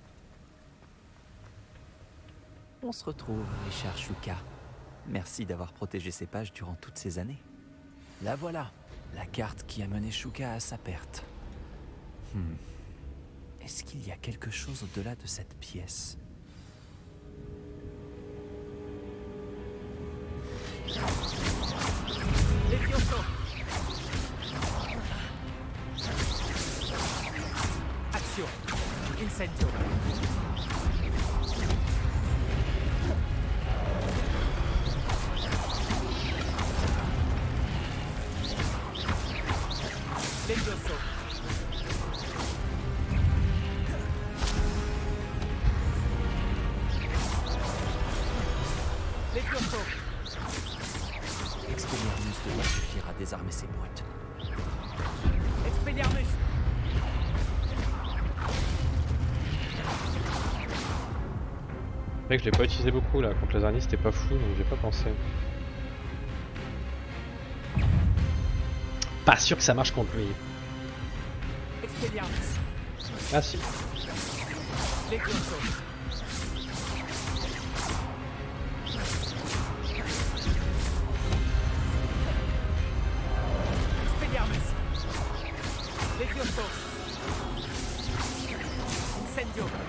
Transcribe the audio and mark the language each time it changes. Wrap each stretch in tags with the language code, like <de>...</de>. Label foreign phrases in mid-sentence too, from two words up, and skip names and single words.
<fr>On se retrouve, Richard Shuka. Merci d'avoir protégé ces pages durant toutes ces années. La voilà, la carte qui a mené Shuka à sa perte. Est-ce qu'il y a quelque chose au-delà de cette pièce? Levioso. Action. Incendio. Levioso. Levioso. Expelliarmus devrait suffire à désarmer ces brutes. Expelliarmus. C'est vrai que je l'ai pas utilisé beaucoup là, contre les araignées c'était pas fou donc j'ai pas pensé. Pas sûr que ça marche contre lui. Expelliarmus. Ah si. Levioso. Expelliarmus. Levioso. Incendio.</fr>